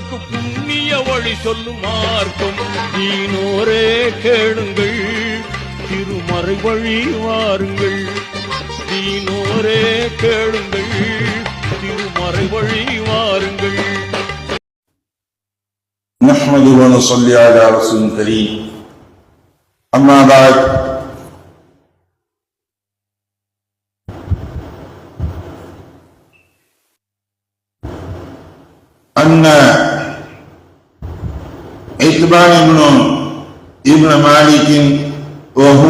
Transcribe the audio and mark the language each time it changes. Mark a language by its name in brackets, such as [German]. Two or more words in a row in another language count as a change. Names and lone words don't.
[Tamil] நமக்கு புண்ணிய வழி சொல்லும் மார்க்கம். நீனோரே கேளுங்கள், திருமறை வழி வாருங்கள். நீனோரே கேளுங்கள், திருமறை வழி வாருங்கள். [Arabic] نحمده ونصلي على رسول الكريم. أما بعد أن عتبان ابن مالك وهو